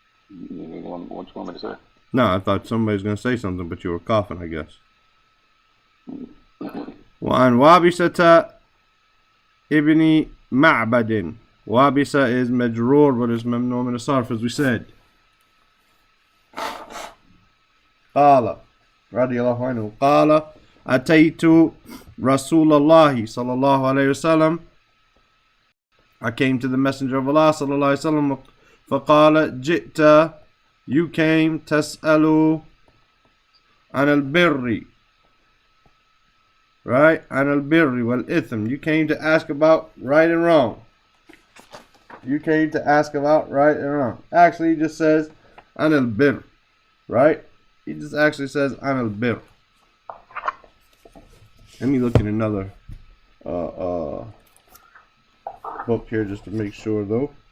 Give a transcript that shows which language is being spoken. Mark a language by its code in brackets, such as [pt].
[en] What you want me to say? No, I thought somebody was going to say something, but you were coughing, I guess. [ar] وعن وابسة ابن معبد. [en] وابسة is majroor, but it's [ar] ممنوع من الصرف, [en] as we said. [ar] قال رضي الله عنه قال أتيت رسول الله صلى الله عليه وسلم. [en] I came to the Messenger of Allah [ar] صلى الله عليه وسلم. فقال جئت, [en] you came, [ar] تسأل عن البر, right? عن البر والإثم. [en] You came to ask about right and wrong. You came to ask about right and wrong. Actually, he just says [ar] عن البر, [en] right? He just actually says [ar] عن البر. [en] Let me look at another book here just to make sure, though.